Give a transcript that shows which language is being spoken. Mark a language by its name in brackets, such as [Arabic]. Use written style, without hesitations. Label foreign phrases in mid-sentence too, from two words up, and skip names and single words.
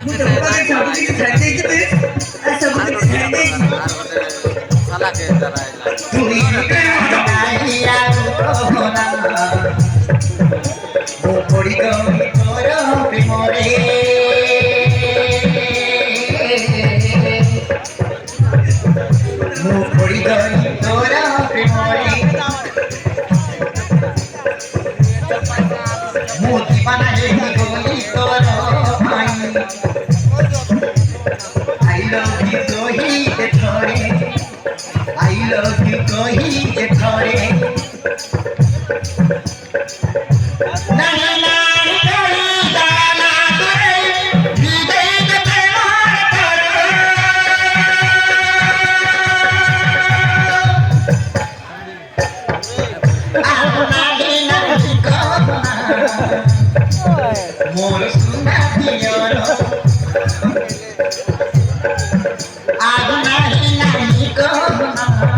[Odia] ମୁଁ ତମ ପାଖରେ ସବୁ କିଛି ଛାଡ଼ି ଦେଇଛି ବେ ଆଉ ସବୁ କିଛି ଛାଡ଼ି ଦେଇଛି ତୁଇ ନାହିଁ ଆଉ କହନା ମୁଁ ପଡ଼ିଗଲି ତୋର ପ୍ରେମରେ ମୁଁ ପଡ଼ିଗଲି ତୋର ପ୍ରେମରେ ମୁଁ ଦିବାନା ହେଇଗଲି ତୋର ପାଇଁ [English] I love you [Odia] କହିଦେ ଥରେ [English] I love you [Odia] କହିଦେ ଥରେ ନାଇଁ ନାଇଁ କହିଦା ନା ତୋରେ ହୃଦୟ କେତେ ମୋର ଆଉ ନାହିଁ ନାହିଁ କହନା ମୋର ସୁନା ଦିଅର ଆଉ ନାହିଁ ନାହିଁ କହନା